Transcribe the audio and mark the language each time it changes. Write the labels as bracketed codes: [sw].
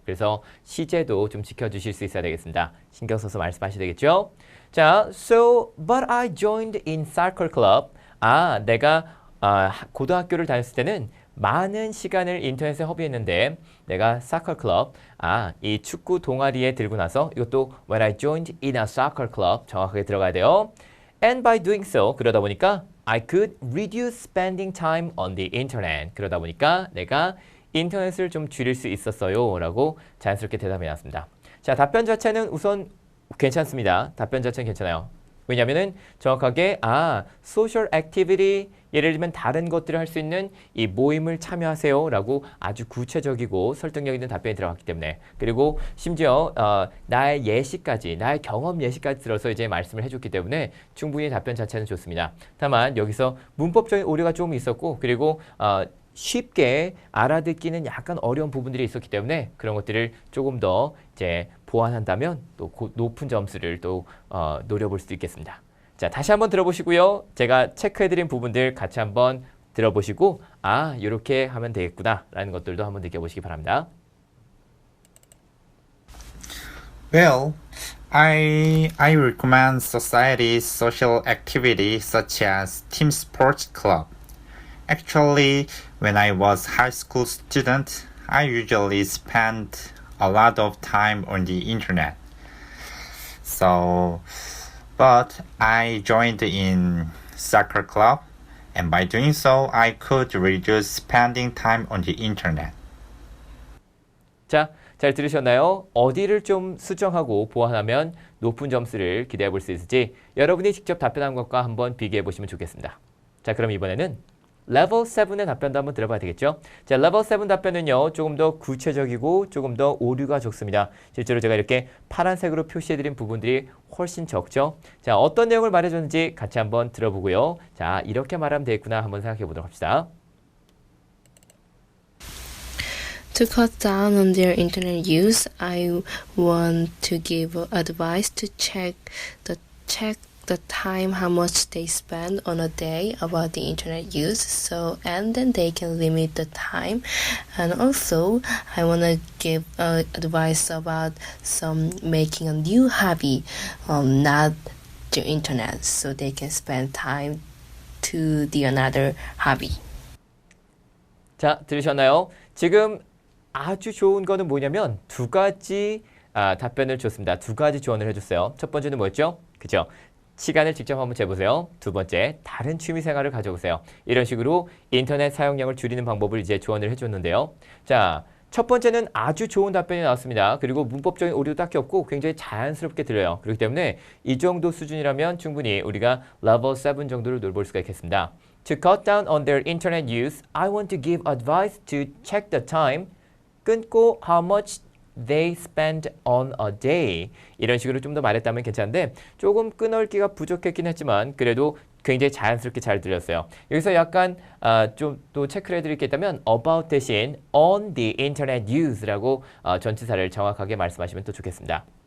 [ko] 그래서 시제도 좀 지켜주실 수 있어야 되겠습니다. 신경 써서 말씀하셔야 되겠죠? [en] 자, so but I joined in soccer club. [ko] 아, 내가 고등학교를 다녔을 때는 많은 시간을 인터넷에 허비했는데 내가 soccer club, 이 축구 동아리에 들고 나서 이것도 [en] when I joined in a soccer club [ko] 정확하게 들어가야 돼요. [en] And by doing so, [ko] 그러다 보니까 [en] I could reduce spending time on the internet. [ko] 그러다 보니까 내가 인터넷을 좀 줄일 수 있었어요. 라고 자연스럽게 대답해 놨습니다. 자, 답변 자체는 우선 괜찮습니다. 답변 자체는 괜찮아요. 왜냐면은 정확하게 social activity, 예를 들면 다른 것들을 할 수 있는 이 모임을 참여하세요 라고 아주 구체적이고 설득력 있는 답변이 들어갔기 때문에, 그리고 심지어 나의 예시까지, 나의 경험 예시까지 들어서 이제 말씀을 해줬기 때문에 충분히 답변 자체는 좋습니다. 다만 여기서 문법적인 오류가 좀 있었고, 그리고 쉽게 알아듣기는 약간 어려운 부분들이 있었기 때문에 그런 것들을 조금 더 이제 보완한다면 또 높은 점수를 또 노려볼 수도 있겠습니다. 자, 다시 한번 들어보시고요. 제가 체크해드린 부분들 같이 한번 들어보시고 이렇게 하면 되겠구나 라는 것들도 한번 느껴보시기 바랍니다. [en] Well, I recommend society's social activity such as team sports club. Actually, when I was high school student, I usually spent a lot of time on the internet. But I joined in soccer club, and by doing so, I could reduce spending time on the internet. [ko] 자, 잘 들으셨나요? 어디를 좀 수정하고 보완하면 높은 점수를 기대해 볼 수 있을지 여러분이 직접 답변한 것과 한번 비교해 보시면 좋겠습니다. 자, 그럼 이번에는 레벨 7의 답변도 한번 들어봐야 되겠죠? 자, 레벨 7 답변은요, 조금 더 구체적이고 조금 더 오류가 적습니다. 실제로 제가 이렇게 파란색으로 표시해드린 부분들이 훨씬 적죠? 자, 어떤 내용을 말해줬는지 같이 한번 들어보고요. 자, 이렇게 말하면 되겠구나 한번 생각해 보도록 합시다. [en] To cut down on their internet use, I want to give advice to check the time how much they spend on a day about the internet use, and then they can limit the time. And also I want to give advice about some making a new hobby, not the internet, so they can spend time to the another hobby. [ko] 자, 들으셨나요? 지금 아주 좋은 거는 뭐냐면 두 가지 답변을 줬습니다. 두 가지 조언을 해줬어요. 첫 번째는 뭐였죠? 그죠? 시간을 직접 한번 재보세요. 두 번째, 다른 취미 생활을 가져보세요. 이런 식으로 인터넷 사용량을 줄이는 방법을 이제 조언을 해줬는데요. 자, 첫 번째는 아주 좋은 답변이 나왔습니다. 그리고 문법적인 오류도 딱히 없고 굉장히 자연스럽게 들려요. 그렇기 때문에 이 정도 수준이라면 충분히 우리가 level 7 정도를 노려볼 수가 있겠습니다. [en] To cut down on their internet use, I want to give advice to check the time. [ko] 끊고 [en] how much they spend on a day. [ko] 이런 식으로 좀 더 말했다면 괜찮은데 조금 끄널기가 부족했긴 했지만 그래도 굉장히 자연스럽게 잘 들렸어요. 여기서 약간 좀 또 체크를 해드릴 게 있다면 about 대신 on the internet use라고 전치사를 정확하게 말씀하시면 또 좋겠습니다.